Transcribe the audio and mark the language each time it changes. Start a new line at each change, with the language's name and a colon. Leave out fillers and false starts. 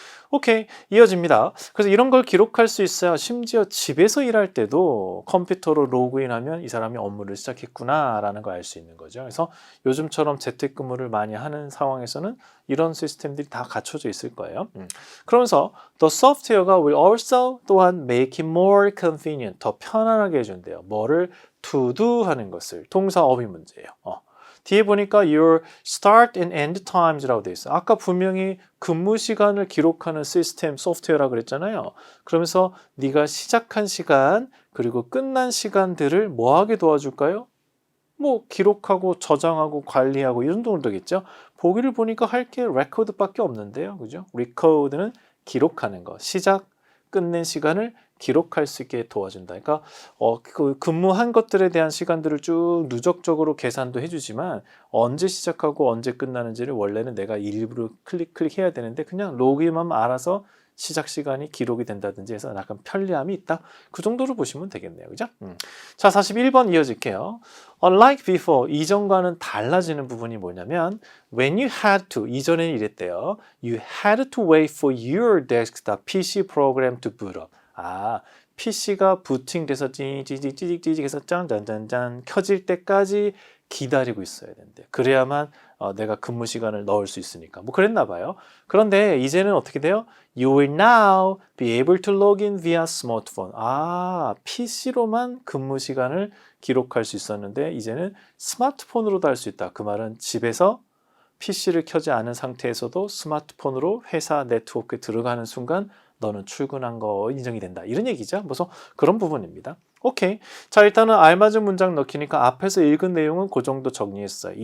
Korean: 오케이, 이어집니다. 그래서 이런 걸 기록할 수 있어야 심지어 집에서 일할 때도 컴퓨터로 로그인하면 이 사람이 업무를 시작했구나라는 걸 알 수 있는 거죠. 그래서 요즘처럼 재택근무를 많이 하는 상황에서는 이런 시스템들이 다 갖춰져 있을 거예요. 그러면서
English: the software
Korean: 가
English: will also
Korean: 또한
English: make it more convenient,
Korean: 더 편안하게 해준대요. 뭐를
English: to do
Korean: 하는 것을, 동사 어휘 문제예요. 뒤에 보니까
English: your start and end times
Korean: 라고 되어 있어요. 아까 분명히 근무 시간을 기록하는 시스템 소프트웨어라고 그랬잖아요. 그러면서 네가 시작한 시간 그리고 끝난 시간들을 뭐 하게 도와줄까요? 뭐 기록하고 저장하고 관리하고 이런 정도겠죠. 보기를 보니까 할 게 레코드밖에 없는데요. 그죠? 레코드는 기록하는 거. 시작, 끝낸 시간을 기록할 수 있게 도와준다. 그러니까 그 근무한 것들에 대한 시간들을 쭉 누적적으로 계산도 해주지만 언제 시작하고 언제 끝나는지를 원래는 내가 일부러 클릭해야 되는데 그냥 로그인만 알아서 시작 시간이 기록이 된다든지 해서 약간 편리함이 있다. 그 정도로 보시면 되겠네요. 그죠? 자, 41번 이어질게요.
English: Unlike before,
Korean: 이전과는 달라지는 부분이 뭐냐면
English: when you had to,
Korean: 이전에는 이랬대요.
English: You had to wait for your desktop PC program to boot up.
Korean: PC가 부팅돼서 찌직찌직 해서 짠짠짠짠 켜질 때까지 기다리고 있어야 된대. 그래야만 내가 근무 시간을 넣을 수 있으니까. 뭐 그랬나 봐요. 그런데 이제는 어떻게 돼요?
English: You will now be able to log in via smartphone.
Korean: PC로만 근무 시간을 기록할 수 있었는데 이제는 스마트폰으로도 할 수 있다. 그 말은 집에서 PC를 켜지 않은 상태에서도 스마트폰으로 회사 네트워크에 들어가는 순간 너는 출근한 거 인정이 된다. 이런 얘기죠. 무슨 그런 부분입니다. 오케이. 자, 일단은 알맞은 문장 넣기니까 앞에서 읽은 내용은 그 정도 정리했어요.